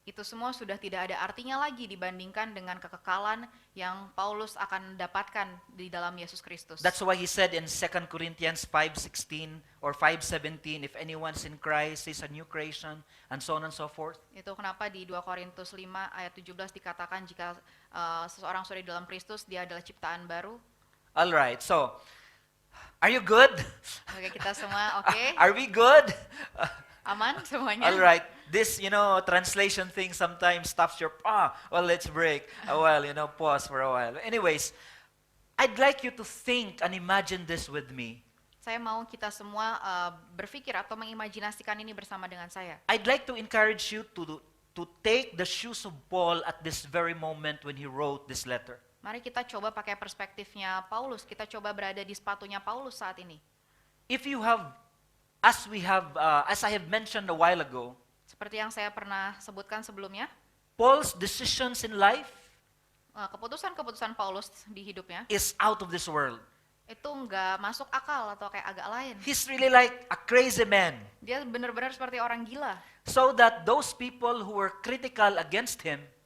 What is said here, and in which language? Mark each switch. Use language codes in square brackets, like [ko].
[id] itu semua sudah tidak ada artinya lagi dibandingkan dengan kekekalan yang Paulus akan dapatkan di dalam Yesus Kristus. [en] That's why he said in 2 Corinthians 5:16 or 5:17, if anyone's in Christ, he's a new creation, and so on and so forth. [id] Itu kenapa di 2 Korintus 5 ayat 17 dikatakan jika seseorang sudah di dalam Kristus, dia adalah ciptaan baru. [en] All right, so, are you good? [id] Oke, kita semua oke? [en] Are we good? [id] Aman semuanya? [en] All right, this, translation thing sometimes stops your, let's break. Pause for a while. Anyways, I'd like you to think and imagine this with me. [id] Saya mau kita semua berpikir atau mengimajinasikan ini bersama dengan saya. [en] I'd like to encourage you to take the shoes of Paul at this very moment when he wrote this letter. [id] Mari kita coba pakai perspektifnya Paulus, kita coba berada di sepatunya Paulus saat ini. [en] If you have, as I have mentioned a while ago, [id] Seperti yang saya pernah sebutkan sebelumnya, [en] Paul's decisions in life [id] keputusan-keputusan Paulus di hidupnya [en] is out of this world. [id] itu nggak masuk akal atau kayak agak lain. [en] He's really like a crazy man. [id] Dia benar-benar seperti orang gila. [en] So that those people who were critical against him,